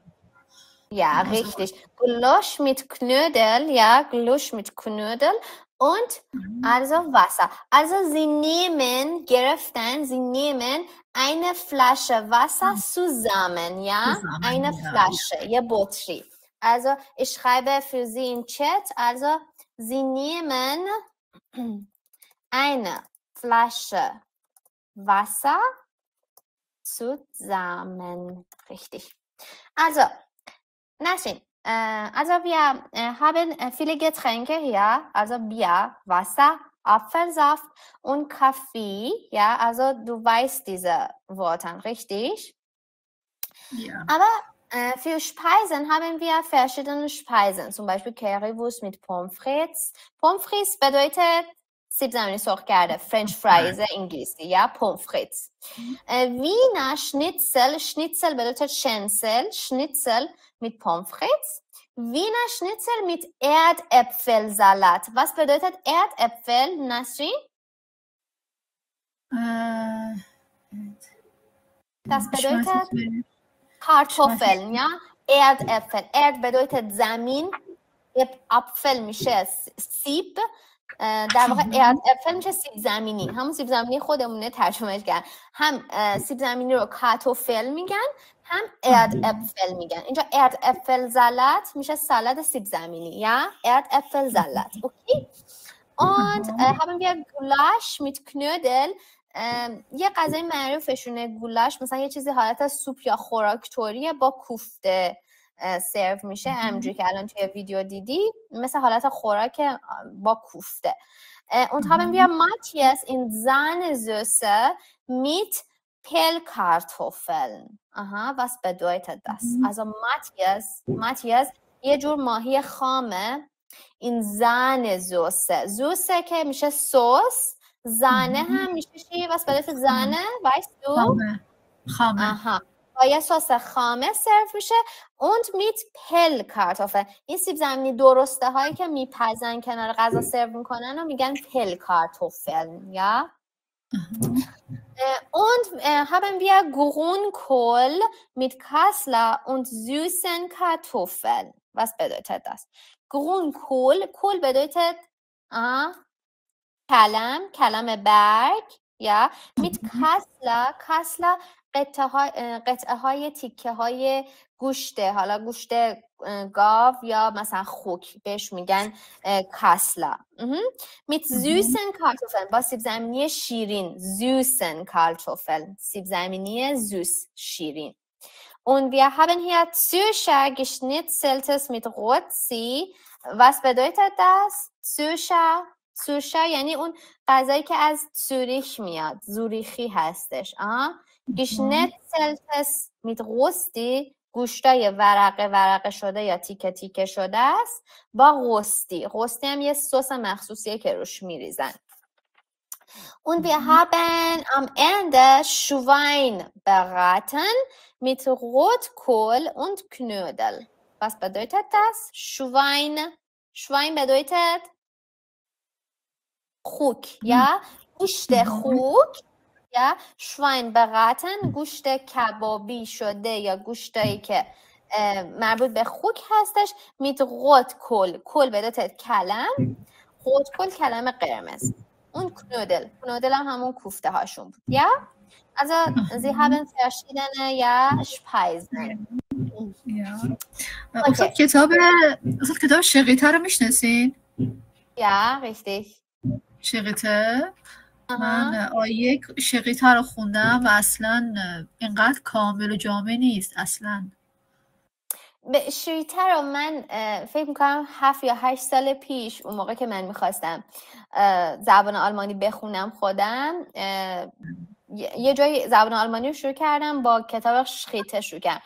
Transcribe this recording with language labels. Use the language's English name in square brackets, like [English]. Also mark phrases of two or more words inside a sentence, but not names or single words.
[German] Ja, richtig. Gulasch mit Knödel, ja, Gulasch mit Knödel und also Wasser. Also sie nehmen, گرفتن, sie nehmen eine Flasche Wasser zusammen, ja? Eine Flasche, [Persian] یه بطری. [German] Also ich schreibe für Sie in Chat, also sie nehmen eine Flasche Wasser zusammen. Richtig. Also, Nasrin, also wir haben viele Getränke hier, also Bier, Wasser, Apfelsaft und Kaffee, ja, also du weißt diese Worte, richtig? Ja. Aber für Speisen haben wir verschiedene Speisen, zum Beispiel Currywurst mit Pommes frites. Pommes frites bedeutet [Persian] سیب زمینی سرخ کرده، فرنچ فرایز انگلیسی یا پوم فریتس. وینا شنیتسل، شنیتسل bedeutet شنسل، شنیتسل [German] mit Pommes frites. Wiener Schnitzel mit Erdäpfelsalat. Was bedeutet Erdäpfel, Nasrin? Das bedeutet Kartoffeln, ja? Erdäpfel. Erd bedeutet زمین، Apfel [Persian] میشه سیب. در واقع erdäpfel میشه سیب زمینی، همون سیب زمینی خودمونه ترجمهش کرد. هم سیب زمینی رو کارتوفل میگن، هم erdäpfel میگن. اینجا erdäpfelsalat میشه سالاد سیب زمینی، یا erdäpfelsalat. اوکی. [German] Und haben wir Gulasch mit Knödel. [Persian] یه غذای معروفشونه گولاش، مثلا یه چیزی حالت سوپ یا خوراکتوریه با کوفته سرو میشه، همونجوری که الان توی ویدیو دیدی، مثل حالت خوراک با کوفته. [German] Und haben wir Matthias in Sahnesoße mit Pellkartoffeln. Aha, was bedeutet das? Also Matthias [Persian] یه جور ماهی خامه این [German] Sahnesoße. [Persian] Soße که میشه سس، زانه هم میشه چی؟ [German] was bedeutet Sahne? weißt du? [Persian] خامه. Aha. با یه سس خامه سرو میشه [German] und mit Pellkartoffeln. [Persian] این سیب زمینی درسته هایی که میپزن کنار غذا سرو میکنن و میگن [German] Pellkartoffeln, ja? Und haben wir Grünkohl mit Kassler und süßen Kartoffeln. Was bedeutet das? Grünkohl, Kohl bedeutet [Persian] کلم برگ، یا [German] mit Kassler [Persian] قطعه های تیکه های گوشته، حالا گوشت گاو یا مثلا خوک بهش میگن کاسلا. [German] mit süßen Kartoffeln [Persian] با سیب زمینی شیرین، [German] süßen Kartoffeln [Persian] سیب زمینی süß شیرین. [German] Und wir haben hier Zürcher geschnitzeltes mit Rotzi. Was bedeutet das? Zürcher [Persian] یعنی اون غذایی که از زوریخ میاد، زوریخی هستش. [German] geschnitzeltes mit Rösti [Persian] گوشتای ورقه شده یا تیکه تیکه شده است با رستی هم یه سس مخصوصیه که روش میریزن. [German] Und wir haben am Ende Schwein beraten mit Rotkohl und Knödel. Was bedeutet das? Schwein bedeutet [Persian] خوک یا گوشت خوک، یا شواین براten گوشت کبابی شده یا گوشتایی که مربوط به خوک هستش. [German] mit Rotkohl [Persian] کل بدایت کلم، Rotkohl کلم قرمز. [German] und Knödel [Persian] هم همون کوفته هاشون بود، یا [German] also sie haben verschiedene Speisen. [Persian] استاد کتاب شقیطه رو میشناسین؟ [German] Ja, richtig. [Persian] شقیطه؟ من آیه شقیطه رو خوندم و اصلا اینقدر کامل و جامع نیست اصلا. به شقیطه رو من فکر میکنم 7 یا 8 سال پیش، اون موقع که من میخواستم زبان آلمانی بخونم خودم، یه جایی زبان آلمانی رو شروع کردم، با کتاب شقیطه شروع کردم.